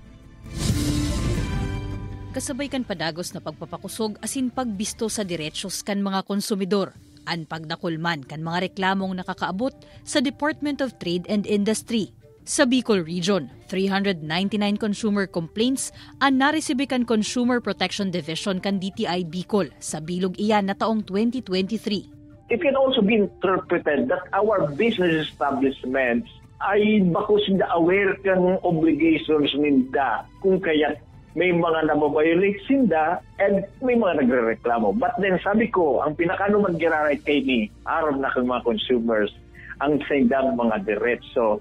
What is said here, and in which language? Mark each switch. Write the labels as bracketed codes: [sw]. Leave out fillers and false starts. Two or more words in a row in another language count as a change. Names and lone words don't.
[bik] Kasabay kan padagos na pagpapakusog asin pagbisto sa diretsos kan mga konsumidor. An pagdakulman kan mga reklamong nakakaabot sa Department of Trade and Industry. Sa Bicol Region, 399 [en] consumer complaints [bik] ang naresibi kan Consumer Protection Division kan DTI Bicol sa bilog iyan na taong 2023. [en] It can also be interpreted that our business establishments [bik] ay bakos na aware kang obligations ninda kung kaya may mga nababiolate sinda and may mga nagrereklamo. [en] But then [bik] sabi ko, ang pinakano mag-generate kay ni aram na kang mga consumers ang sindang mga diretso.